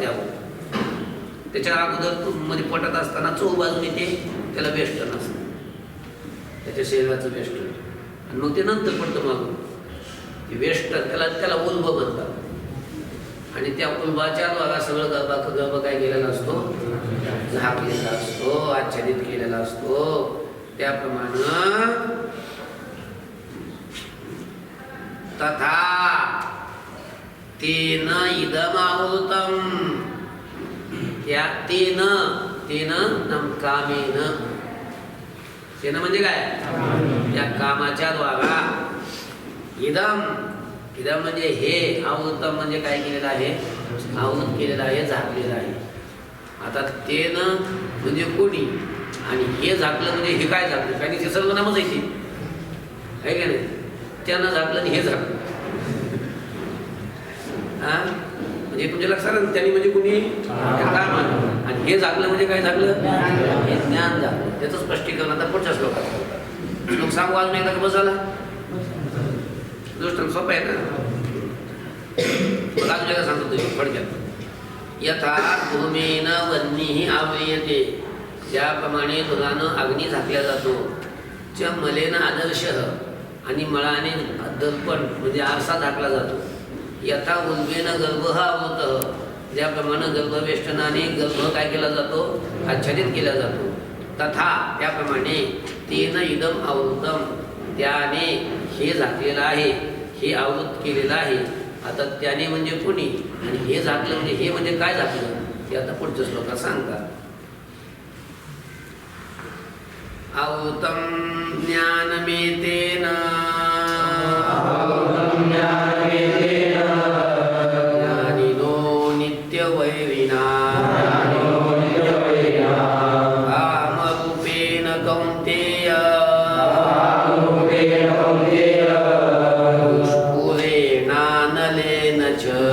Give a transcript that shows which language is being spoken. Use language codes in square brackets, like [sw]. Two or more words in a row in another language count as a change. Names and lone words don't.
[mr] त्याच्या अगोदर मध्ये पोटात असताना चोख बाजूने ते त्याला वेष्टन असतं, त्याच्या शरीराचं वेष्टन. आणि मग ते नंतर पडतं मागून ते वेष्टन, त्याला उल्ब म्हणतात. आणि त्या उल्बाच्या द्वारा सगळं गर्भ काय केलेला असतो, झाकलेला असतो, आच्छादित केलेला असतो. त्याप्रमाणे [sa] तथा तेन इदमावृतम, [mr] त्या [sa] तेन कामेन, [mr] तेन म्हणजे काय, त्या कामाच्या द्वारा, इदम म्हणजे हे, आवृतम म्हणजे काय केलेलं आहे, आवृत केलेलं आहे, झाकलेलं आहे. आता तेन म्हणजे कोणी आणि हे झाकलं म्हणजे हे काय झाकलं, कारण ते सर्व नामच आहे का नाही. त्यानं झाकलं आणि हे झाकलं. हा म्हणजे तुमच्या लक्षात, त्यांनी म्हणजे कुणी, कामानं. आणि हे झाकलं म्हणजे काय झाकलं, हे ज्ञान झाकलं. त्याचं स्पष्टीकरण आता पुढच्या श्लोकात. श्लोक सांगू अजून एकदा का बसायला, दृष्टांत सोपं आहे ना. मग अजून एकदा सांगतो तुम्ही थोडक्यात. [sa] यथा धूमेन वह्निः आव्रियते, [mr] ज्याप्रमाणे धुरानं अग्नी झाकल्या जातो. [sa] च मलेन आदर्शः, [mr] आणि मळाने दर्पण म्हणजे आरसा झाकला जातो. [sa] यथा उल्बेन गर्भः आवृतः, [mr] ज्याप्रमाणे गर्भवेष्टनाने गर्भ काय केला जातो, आच्छादित केला जातो. [sa] तथा त्याप्रमाणे तेन इदम आवृतम, [mr] त्याने हे झाकलेलं आहे, हे आवृत केलेलं आहे. आता त्याने म्हणजे कोणी आणि हे झाकलं म्हणजे हे म्हणजे काय झाकलं, ते आता पुढच्या श्लोकात सांगतात. [sa] आवृतं ज्ञानमेतेन, ज्ञानिनो नित्यवैरिणा, कामरूपेण कौन्तेय, दुष्पूरेणानलेन च.